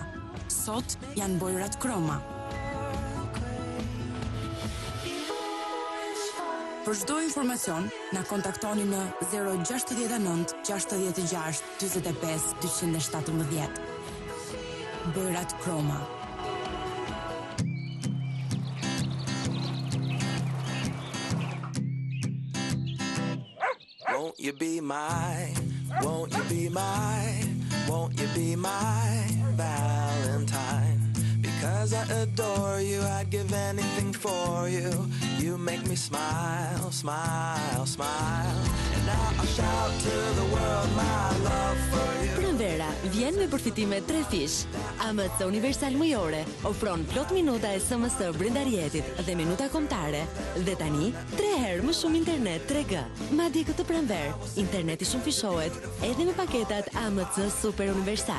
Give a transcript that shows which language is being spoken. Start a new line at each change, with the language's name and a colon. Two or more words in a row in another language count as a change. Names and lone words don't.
Albanian: Sot janë bojrat kroma. Për çdo informacion, na kontaktoni në 069 66 45 217. Bojrat kroma.
English: Won't you be my, won't you be my, won't you be my Valentine? Because 'cause I adore you. I'd give anything for you. You make me smile, smile, smile. And now I'll shout to the world my love for you.
Albanian: Pranvera vjen me përfitime 3 fish. AMC Universal Mujore ofron plot minuta SMS brenda rjetit dhe minuta kombëtare. Dhe tani 3 herë më shumë internet 3G. Madje këtë pranver, interneti shumë fishohet edhe me paketat AMC Super Universal.